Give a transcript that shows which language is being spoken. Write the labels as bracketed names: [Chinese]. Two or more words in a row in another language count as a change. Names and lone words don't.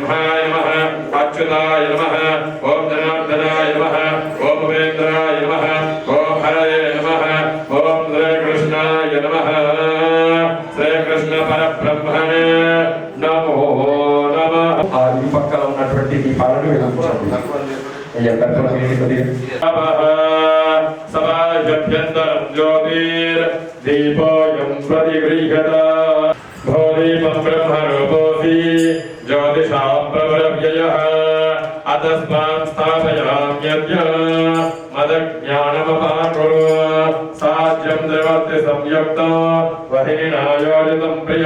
[Sanskrit] ब्रह्माय नमः अच्युताय नमः ओम जनार्दनाय नमः ओम उपेन्द्राय नमः ओम हरये नमः ओम श्री कृष्णाय नमः श्री कृष्ण परब्रह्मणे नमो नमः। [Telugu] ఆ ఈ పక్కన ఉన్నటువంటి ఈ పాలను వెలిగించండి. [Sanskrit] సమాజభ్యంతరం జ్యోతిర్ దీపోయం ప్రతిగృహ్యత భోదీపం బ్రహ్మరూపోసి జ్యోతిషాం ప్రవరవ్యయః అతస్మాత్ స్థాపయామ్యద్య మదజ్ఞానమపాకురు సాధ్యం ద్రవత్య సంయుక్త వహేనాయోజితం ప్రియ.